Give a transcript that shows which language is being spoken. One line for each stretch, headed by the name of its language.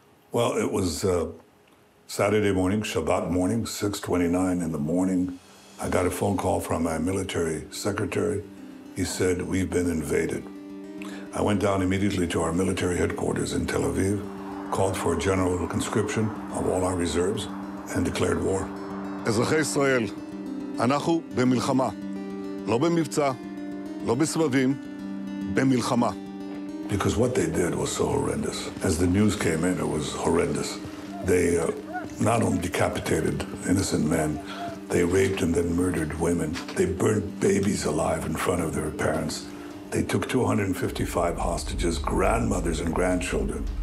English: Well, it was Saturday morning, Shabbat morning, 6:29 in the morning. I got a phone call from my military secretary. He said, "We've been invaded." I went down immediately to our military headquarters in Tel Aviv, called for a general conscription of all our reserves, and declared war.
Hebrew: אזרחי ישראל, אנחנו במלחמה. לא במבצע, לא בסבבים, במלחמה.
English: Because what they did was so horrendous. As the news came in, it was horrendous. They not only decapitated innocent men, they raped and then murdered women. They burned babies alive in front of their parents. They took 255 hostages, grandmothers and grandchildren.